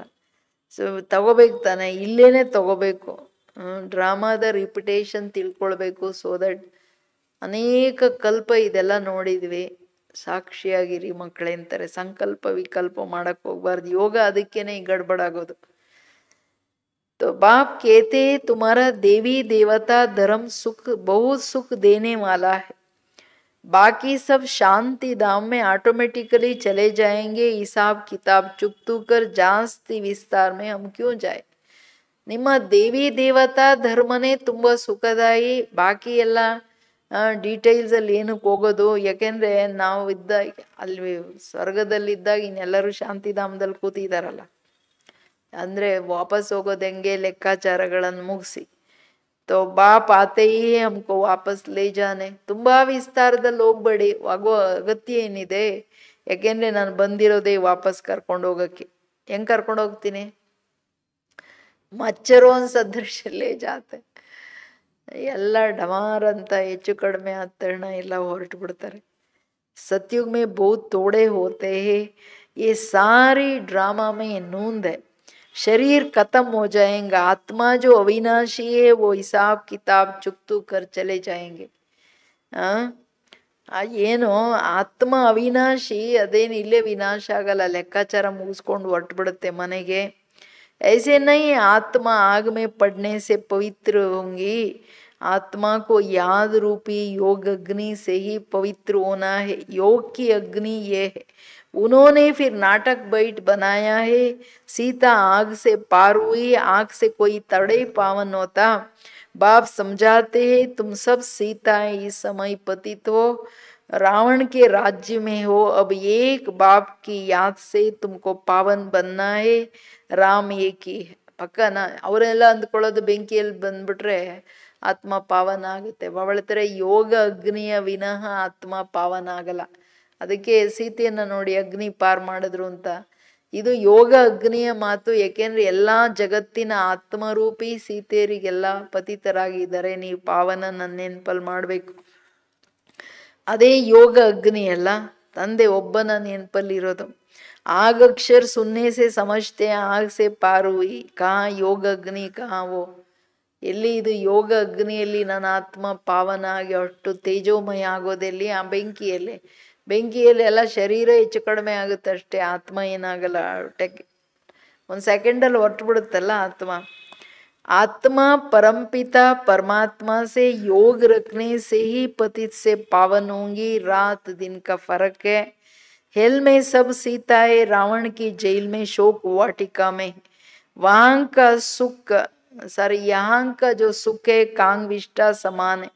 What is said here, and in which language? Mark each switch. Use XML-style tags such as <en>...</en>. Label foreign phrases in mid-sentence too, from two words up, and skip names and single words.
<kn>ಸೊ ತಗೋಬೇಕು ತಾನೆ, ಇಲ್ಲೇನೆ ತಗೋಬೇಕು. ಡ್ರಾಮಾದ ರಿಪಿಟೇಷನ್ ತಿಳ್ಕೊಳ್ಬೇಕು.</kn> <en>so that</en> <kn>ಅನೇಕ ಕಲ್ಪ ಇದೆಲ್ಲ ನೋಡಿದ್ವಿ, ಸಾಕ್ಷಿಯಾಗಿರಿ ಮಕ್ಕಳೇ ಅಂತಾರೆ. ಸಂಕಲ್ಪ ವಿಕಲ್ಪ ಮಾಡಕ್ ಹೋಗ್ಬಾರ್ದು. ಯೋಗ ಅದಕ್ಕೇನೆ ಗಡ್ಬಡಾಗೋದು.</kn> <hi>तो बाप कहते तुम्हारा देवी देवता धर्म सुख बहुत सुख देने वाला है, बाकी सब शांति धाम में ऑटोमेटिकली चले जाएंगे. हिसाब किताब चुकतू कर</hi> <kn>ಜಾಸ್ತಿ ವಿಸ್ತಾರ</kn> <hi>में हम क्यों जाए.</hi> <kn>ನಿಮ್ಮ ದೇವಿ ದೇವತಾ ಧರ್ಮನೇ ತುಂಬಾ ಸುಖದಾಯಿ, ಬಾಕಿ ಎಲ್ಲ ಡೀಟೇಲ್ಸ್ ಅಲ್ಲಿ ಏನಕ್ಕೆ ಹೋಗೋದು. ಯಾಕೆಂದ್ರೆ ನಾವು ಇದ್ದಾಗ ಅಲ್ಲಿ ಸ್ವರ್ಗದಲ್ಲಿದ್ದಾಗ ಇನ್ನೆಲ್ಲರೂ ಶಾಂತಿಧಾಮದಲ್ಲಿ ಕೂತಿದಾರಲ್ಲ, ಅಂದ್ರೆ ವಾಪಸ್ ಹೋಗೋದು ಹೆಂಗೆ ಲೆಕ್ಕಾಚಾರಗಳನ್ನು ಮುಗಿಸಿ.</kn> <hi>तो बाप आते ही हमको वापस ले जाने.</hi> <kn>ತುಂಬಾ ವಿಸ್ತಾರದಲ್ಲಿ ಹೋಗ್ಬೇಡಿ, ಆಗೋ ಅಗತ್ಯ ಏನಿದೆ. ಯಾಕೆಂದ್ರೆ ನಾನು ಬಂದಿರೋದೇ ವಾಪಸ್ ಕರ್ಕೊಂಡು ಹೋಗಕ್ಕೆ. ಹೆಂಗ್ ಕರ್ಕೊಂಡು ಹೋಗ್ತೀನಿ?</kn> <hi>मच्छरों सदृश ले जाते.</hi> <kn>ಎಲ್ಲ ಡಮಾರ್ ಅಂತ ಹೆಚ್ಚು ಕಡಿಮೆ ಆದ ತಕ್ಷಣ ಎಲ್ಲ ಹೊರಟು ಬಿಡ್ತಾರೆ.</kn> <hi>सतयुग में बहुत तोड़े होते हैं, ये सारी ड्रामा में नूंद है. शरीर खत्म हो जाएगा, आत्मा जो अविनाशी है वो हिसाब किताब चुकतू कर चले जाएंगे.</hi> <kn>ಏನು ಆತ್ಮ ಅವಿನಾಶಿ, ಅದೇನು ಇಲ್ಲೇ ವಿನಾಶ ಆಗಲ್ಲ, ಲೆಕ್ಕಾಚಾರ ಮುಗಿಸ್ಕೊಂಡು ಹೊರಟುಬಿಡುತ್ತೆ ಮನೆಗೆ.</kn> <hi>ऐसे नहीं, आत्मा आग में पड़ने से पवित्र होंगी. आत्मा को याद रूपी योग अग्नि से ही पवित्र होना है. योग की अग्नि ये है. उन्होंने फिर नाटक बैठ बनाया है. सीता आग से पार हुई, आग से कोई तड़े पावन होता. बाप समझाते हैं तुम सब सीताएं इस समय पतित हो, रावण के राज्य में हो. अब एक बाप की याद से तुमको पावन बनना है. ರಾಮ್ ಏಕಿ ಪಕ್ಕನ.</hi> <kn>ಅವರೆಲ್ಲ ಅಂದ್ಕೊಳ್ಳೋದು ಬೆಂಕಿಯಲ್ಲಿ ಬಂದ್ಬಿಟ್ರೆ ಆತ್ಮ ಪಾವನ ಆಗುತ್ತೆ. ಅವಳ ಥರ ಯೋಗ ಅಗ್ನಿಯ ವಿನಃ ಆತ್ಮ ಪಾವನ ಆಗಲ್ಲ. ಅದಕ್ಕೆ ಸೀತೆಯನ್ನ ನೋಡಿ ಅಗ್ನಿ ಪಾರ್ ಮಾಡಿದ್ರು ಅಂತ. ಇದು ಯೋಗ ಅಗ್ನಿಯ ಮಾತು. ಯಾಕೆಂದ್ರೆ ಎಲ್ಲಾ ಜಗತ್ತಿನ ಆತ್ಮರೂಪಿ ಸೀತೆಯರಿಗೆಲ್ಲ ಪತಿತರಾಗಿದ್ದಾರೆ. ನೀವು ಪಾವನ ನನ್ನ ನೆನಪಲ್ಲಿ ಮಾಡ್ಬೇಕು. ಅದೇ ಯೋಗ ಅಗ್ನಿ ಅಲ್ಲ, ತಂದೆ ಒಬ್ಬನ ನೆನಪಲ್ಲಿ ಇರೋದು.</kn> <hi>आग अक्षर सुनने से समझते हैं, आग से पार हुई. कहाँ योग अग्नि, कहाँ वो.</hi> <kn>ಎಲ್ಲಿ ಇದು ಯೋಗ ಅಗ್ನಿಯಲ್ಲಿ ನನ್ನ ಆತ್ಮ ಪಾವನ ಆಗಿ ಅಷ್ಟು ತೇಜೋಮಯ ಆಗೋದೆಲ್ಲಿ? ಆ ಬೆಂಕಿಯಲ್ಲಿ. ಬೆಂಕಿಯಲ್ಲಿ ಎಲ್ಲ ಶರೀರ ಹೆಚ್ಚು ಕಡಿಮೆ ಆಗುತ್ತೆ ಅಷ್ಟೇ, ಆತ್ಮ ಏನಾಗಲ್ಲ. ಒಂದು ಸೆಕೆಂಡಲ್ಲಿ ಹೊರಟು ಬಿಡುತ್ತಲ್ಲ ಆತ್ಮ.</kn> <hi>आत्मा परमपिता परमात्मा से योग रखने से ही पतित से पावन होंगी. रात दिन का फर्क है. हेल में सब सीताएं रावण की जेल में शोक वाटिका में. वहां का सुख यहाँ का जो सुख है कांग विष्टा समान है.</hi>